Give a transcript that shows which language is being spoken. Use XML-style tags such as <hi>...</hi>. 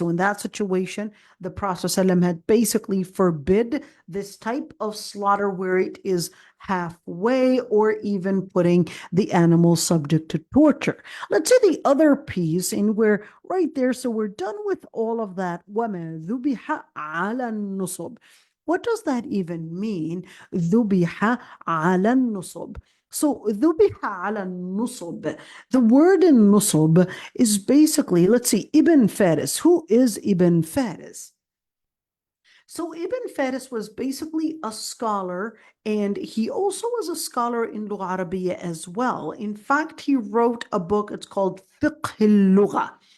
<en>So in that situation, the Prophet ﷺ had basically forbid this type of slaughter, where it is halfway or even putting the animal subject to torture. Let's say the other piece in where right there, so we're done with all of that.</en> <ar>وَمَا ذُبِحَ عَلَى النُّصُبِ.</ar> <en>What does that even mean?</en> <ar>ذُبِحَ عَلَى النُّصُبِ.</ar> <en>So</en> <ar>ذُبِحَ عَلَى النُّصُبِ.</ar> <en>The word in nusub is basically, let's see, Ibn Faris. Who is Ibn Faris? So Ibn Faris was basically a scholar, and he also was a scholar in Lugha Arabiya as well. In fact, he wrote a book, it's called Fiqh al-Lugha.</en>